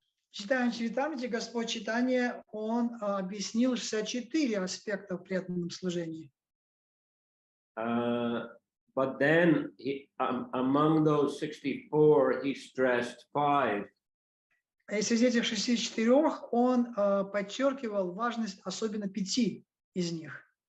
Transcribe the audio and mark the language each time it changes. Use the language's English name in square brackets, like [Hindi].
[Russian] В Чайтанья Чаритамрите Господь Чайтанья, Он объяснил 64 аспекта в преданном служении. [English] But then, among those 64, he stressed 5. [Russian] И среди этих 64 Он подчеркивал важность особенно 5 из них.